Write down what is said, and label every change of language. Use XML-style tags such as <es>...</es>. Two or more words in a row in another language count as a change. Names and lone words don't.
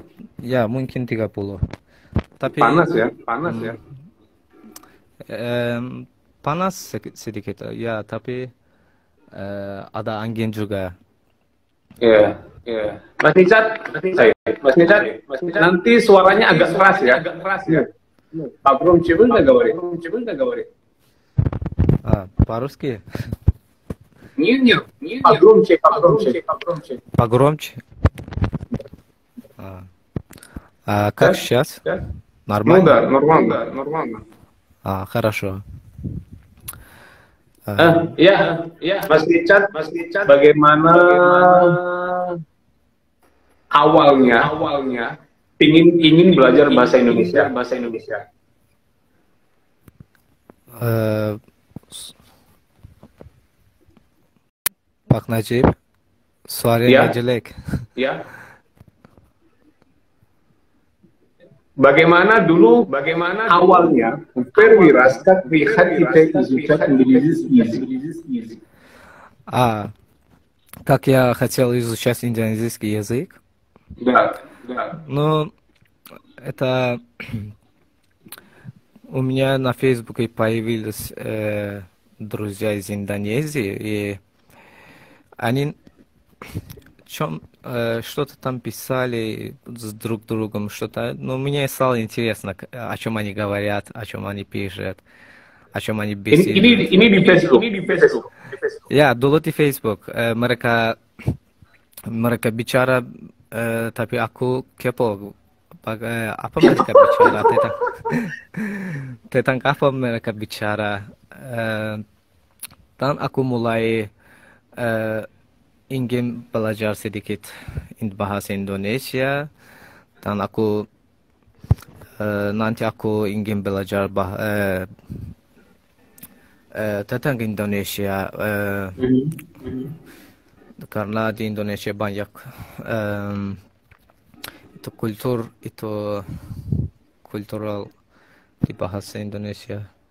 <id>ya mungkin 30. Tapi panas ya. Panas sedikit ya, tapi ada angin juga. Iya. Mas Nicat, nanti suaranya agak keras ya.</id> <ru>Погромче можно говорить? По-русски? Нет. Погромче. Погромче? Как сейчас? Нормально? Ну да, нормально. Хорошо.</ru> <id>Ya, Mas Nicat, bagaimana awalnya ingin belajar bahasa Indonesia? Pak Najib, suaranya jelek. Ya. Bagaimana awalnya</id> <ru>первый раз, как вы хотите изучать английский язык? Как я хотел изучать индонезийский язык? Да. Ну, это у меня на Фейсбуке появились друзья из Индонезии, и они что-то там писали с друг другом, что-то. Но мне стало интересно, о чем они говорят, о чем они пишут, о чем они беседуют.</ru> <id>Ini di Facebook. Ini di Facebook. Ya, dulu di Facebook, mereka bicara, tapi aku kepo. Apa mereka bicara tentang tentang apa mereka bicara. Dan aku mulai eh, ingin belajar sedikit bahasa Indonesia, dan nanti aku ingin belajar tentang Indonesia, karena di Indonesia banyak itu kultural di bahasa Indonesia.</id>